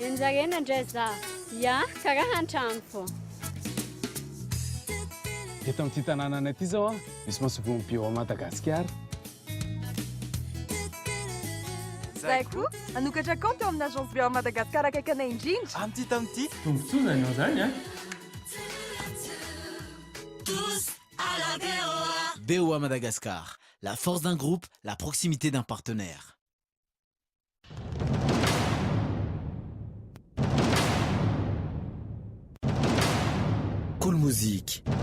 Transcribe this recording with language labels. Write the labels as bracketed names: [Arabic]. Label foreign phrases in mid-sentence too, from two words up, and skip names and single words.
[Malagasy] Enjarena indray za. Ya, karaha an-trano fô. Eto amin'ity tanàna ity zao misy masovoa ny BO Madagasikara. Zahay koa anokatra konty amin'ny agence BO Madagasikara akaiky anay indrindra. Amin'ity tamin'ity. Tombontsoa ianao zany a. [French] BO à Madagascar, la force d'un groupe, la proximité d'un partenaire. Cool musique.